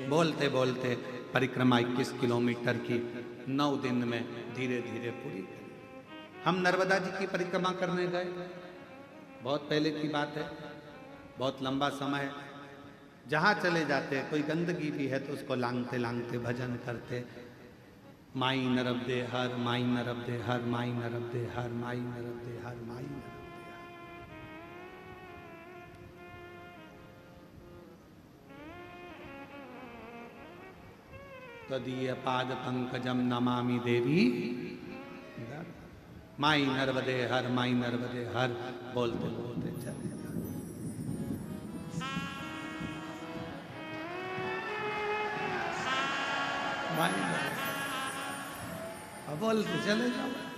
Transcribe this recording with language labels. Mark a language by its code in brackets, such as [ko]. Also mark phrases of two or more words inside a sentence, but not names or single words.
[hi] बोलते बोलते परिक्रमा 21 किलोमीटर की 9 दिन में धीरे धीरे पूरी करी। हम नर्मदा जी की परिक्रमा करने गए, बहुत पहले की बात है, बहुत लंबा समय है। जहाँ चले जाते कोई गंदगी भी है तो उसको लांघते लांघते भजन करते, माई नरब दे हर, माई नरब दे हर, माई नरब दे हर, माई नरब दे हर, माई नरब दे हर। [sa] तदीय पाद पंकजम नमामि देवी, [hi] माई नर्मदे हर, माई नर्मदे हर, बोलते बोलते चले जाओ। बोलते चले जाओ।